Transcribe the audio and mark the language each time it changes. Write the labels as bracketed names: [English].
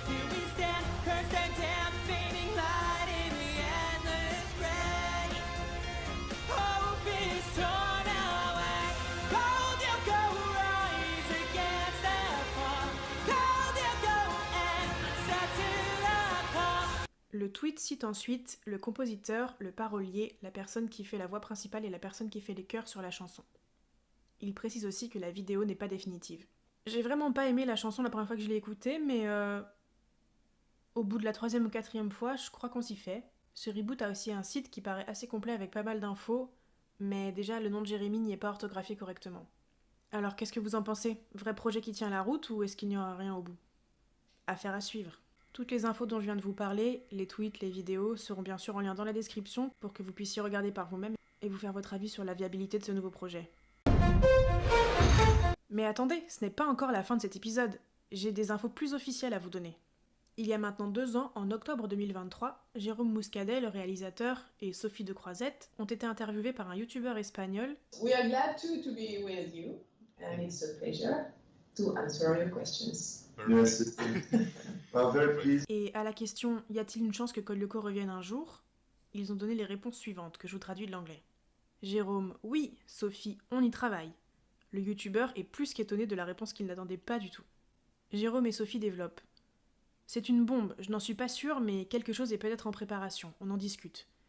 [English] Here we stand, cursed and damned, fading light in the endless gray. Hope is torn away. Code Lyoko rise against the fall. Code Lyoko answer to the call. [French] Le tweet cite ensuite le compositeur, le parolier, la personne qui fait la voix principale et la personne qui fait les chœurs sur la chanson. Il précise aussi que la vidéo n'est pas définitive. J'ai vraiment pas aimé la chanson la première fois que je l'ai écoutée, mais au bout de la 3e ou 4e fois, je crois qu'on s'y fait. Ce reboot a aussi un site qui paraît assez complet avec pas mal d'infos, mais déjà le nom de Jérémy n'y est pas orthographié correctement. Alors qu'est-ce que vous en pensez? Vrai projet qui tient la route ou est-ce qu'il n'y aura rien au bout? Affaire à suivre. Toutes les infos dont je viens de vous parler, les tweets, les vidéos, seront bien sûr en lien dans la description pour que vous puissiez regarder par vous-même et vous faire votre avis sur la viabilité de ce nouveau projet. Mais attendez, ce n'est pas encore la fin de cet épisode. J'ai des infos plus officielles à vous donner. Il y a maintenant 2 ans, en octobre 2023, Jérôme Muscadet, le réalisateur, et Sophie de Croisette ont été interviewés par un youtubeur espagnol. [English] We are glad to be with you, and it's a pleasure to answer your questions. Yes, I'm very pleased. [French] Et à la question « Y a-t-il une chance que Code Lyoko revienne un jour ?», ils ont donné les réponses suivantes, que je vous traduis de l'anglais. Jérôme « Oui », Sophie « On y travaille ». Le youtubeur est plus qu'étonné de la réponse qu'il n'attendait pas du tout. Jérôme et Sophie développent. C'est une bombe, je n'en suis pas sûre, mais quelque chose est peut-être en préparation, on en discute.